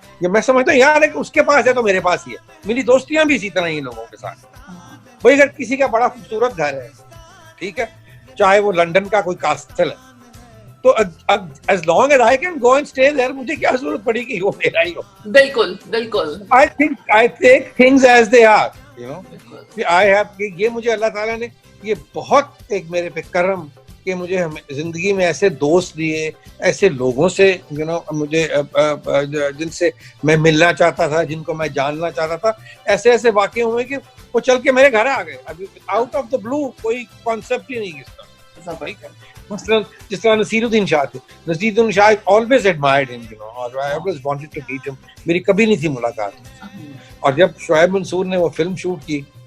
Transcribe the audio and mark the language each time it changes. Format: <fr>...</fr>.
<ur>یہ میں سمجھتا ہوں یار ہے کہ اس کے پاس ہے تو میرے پاس ہی ہے. میری دوستیاں بھی اسی طرح ہی لوگوں کے ساتھ. بھائی اگر کسی کا بڑا خوبصورت گھر ہے, ٹھیک ہے, چاہے وہ لنڈن کا کوئی کاسٹل ہے, تو</ur> <en>as long as I can go and stay there</en> <ur>مجھے کیا ضرورت پڑی کہ وہ میرا ہی ہو. بالکل بالکل.</ur> <en>I take things as they are, you know. I have</en> <ur>یہ مجھے اللہ تعالیٰ نے یہ بہت ایک میرے پہ کرم کہ مجھے زندگی میں ایسے دوست دیے, ایسے لوگوں سے</ur> <en>you know</en> <ur>مجھے جن سے میں ملنا چاہتا تھا, جن کو میں جاننا چاہتا تھا, ایسے ایسے واقع ہوئے کہ وہ چل کے میرے گھر آ گئے. ابھی</ur> <en>out of the blue</en> <ur>کوئی کانسیپٹ ہی نہیں اس کا. مثلاً جس طرح نصیر الدین شاہ تھے.</ur> <en>Naseeruddin Shah always admired him, you know, or I always wanted to meet him.</en> <ur>میری کبھی نہیں تھی ملاقات. اور جب شعیب منصور نے وہ فلم شوٹ کی</ur>